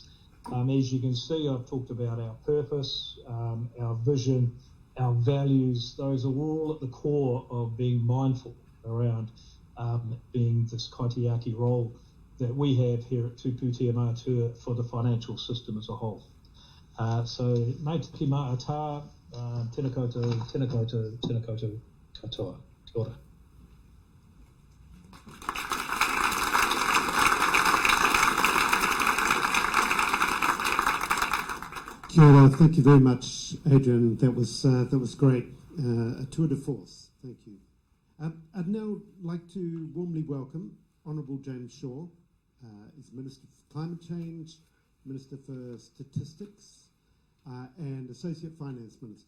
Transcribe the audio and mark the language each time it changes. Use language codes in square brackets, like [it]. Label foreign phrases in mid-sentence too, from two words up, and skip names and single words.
[en] As you can see, I've talked about our purpose, our vision, our values. Those are all at the core of being mindful around being this kaitiaki role that we have here at Tuputia Matua for the financial system as a whole. [mi] So, mei te ma'ata, tēnā koutou, tēnā koutou, tēnā koutou katoa. Kia ora. Kia ora. [en] Thank you very much, Adrian. That was great. A tour de force. Thank you. I'd now like to warmly welcome Honourable James Shaw. He's Minister for Climate Change, Minister for Statistics, and Associate Finance Minister.